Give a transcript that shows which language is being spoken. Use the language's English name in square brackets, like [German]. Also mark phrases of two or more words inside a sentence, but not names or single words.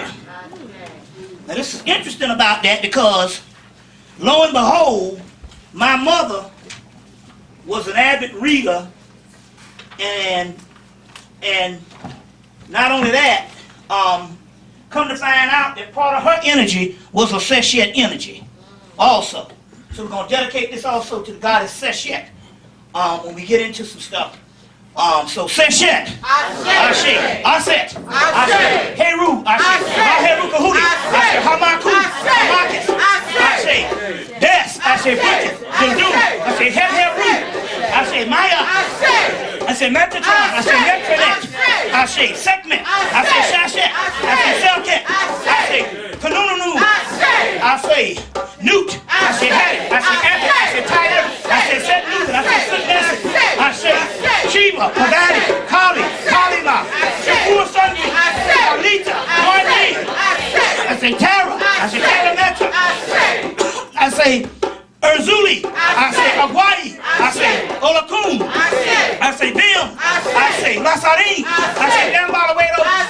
[English] Now this is interesting about that because, lo and behold, my mother was an avid reader, and not only that, come to find out that part of her energy was a Seshet energy also. So we're going to dedicate this also to the goddess Seshet when we get into some stuff. So Seshet, Ashe, Aset, Ashe, Heru, Ashe, Maheru Kahudi, Ashe, Hamaku, Hamakis, Ashe, Des, Ashe, Bridget, Dundu, Ashe, Heru, Ashe, Maya, Ashe, Metatron, Ashe, Netranet, Ashe, Sekmet, Ashe, Shashet, Ashe, Selket, Ashe, Kanununu, Ashe, Newt, Ashe, Hattie, Ashe, Epic, Ashe, Tiger, Ashe, Set Newton, Ashe, Sutness, Ashe, Shiva, Pagani, Kali, Kalima, Shapur Sunday, Alita, Marni, I say Tara, I say Kalameta, I say Erzuli, I say Aguai, I say Olakun, I say Bim, I say Lasari, I say Dambalawedo,